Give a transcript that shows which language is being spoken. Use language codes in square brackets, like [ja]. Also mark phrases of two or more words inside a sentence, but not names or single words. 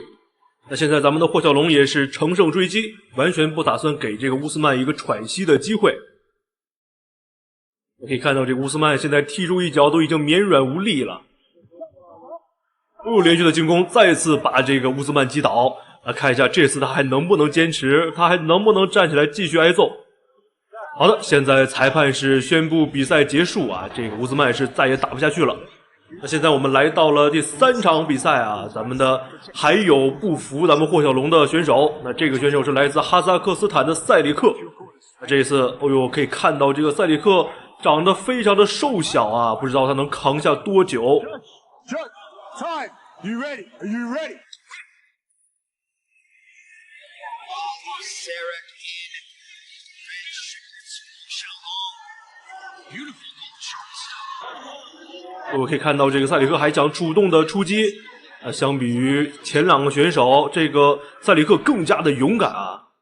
[zh] 那現在咱們的霍小龍也是乘勝追擊，完全不打算給這個烏斯曼一個喘息的機會。可以看到這個烏斯曼現在踢出一腳都已經綿軟無力了。連續的進攻再次把這個烏斯曼擊倒。看一下這次他還能不能堅持，他還能不能站起來繼續挨揍。好的，現在裁判是宣布比賽結束啊，這個烏斯曼是再也打不下去了。那現在我們來到了第3場比賽啊，咱们的還有不服咱們霍小龍的選手，那這個選手是來自哈薩克斯坦的塞里克。那這一次，可以看到這個塞里克長得非常的瘦小啊，不知道他能扛下多久。 [en] Time. You ready? Are you ready? [zh] 我可以看到这个塞里克还想主动的出击，相比于前2个选手，这个塞里克更加的勇敢啊。